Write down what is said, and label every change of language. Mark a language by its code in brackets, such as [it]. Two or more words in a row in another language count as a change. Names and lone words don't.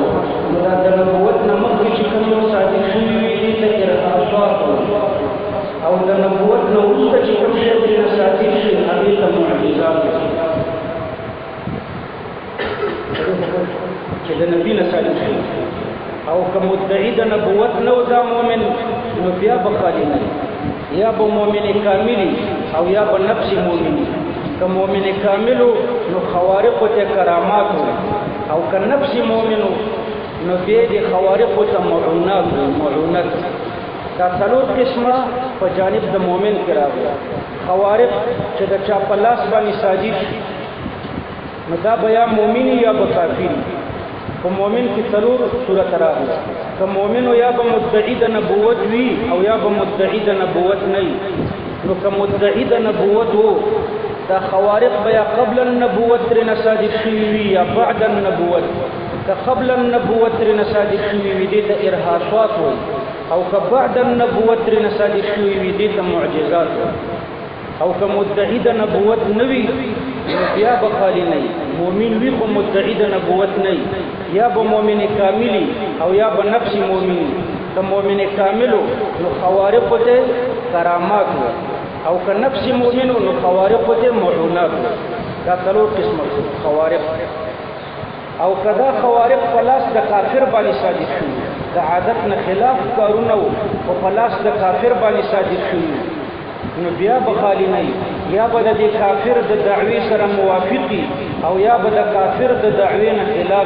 [ps] نو دا د نبوت نه مخکې چې کوم یو صادق شوي وي دې ته ارهاصات، او د نبوت نه وروسته چې کوم شی ترېنه صادق شي هغې ته معجزات چې د نبي نه صادق شي. او که مدعي د نبوت نه و دا مؤمن نو بیا به خالي نه وي، یا به مؤمن کامل او یا به نفس مؤمن. که مؤمن کامل نو خوارق ته کرامات، او که نفس مؤمن نو بیا د خوارق ته معونت. دا څلور قسمه په جانب د مؤمن کې راغلي. خوارق چې د چا په لاس باندې صادق شي نو دا به یا مؤمن یا به کافر. په مؤمن کې څلور صورت راغلي، که مؤمن یا به مدعي د نبوت وي او یا به مدعي د نبوت نه وي. نو که مدعي د نبوت و دا خوارق به یا [ar] قبل النبوت [ps] ترېنه صادق شوي وي یا [ar] بعد النبوت. [ps] که [ar] قبل النبوت [ps] ترېنه صادق شوي وي دې ته ارهاصات وایي، او که [ar] بعد النبوت [ps] ترېنه صادق شوي وي دې ته معجزات وایي. او که مدعي د نبوت نه وي نو بیا به خالي نه وي. مؤمن وي خو مدعي د نبوت نه وي، یا به مؤمن کامل او یا به نفس مؤمن. که مؤمن کامل نو خوارق ته کرامات، او که نفس مؤمن نو خوارق ته معونات. دا څلور قسمه خوارق. او که دا خوارق په لاس د کافر باندې صادق شي، د عادت نه خلاف کارونه او په لاس د کافر باندې صادق شي نو بیا به خالي نه وي، یا به د دې کافر د دعوې سره موافقي او یا به د کافر د دعوې نه خلاف.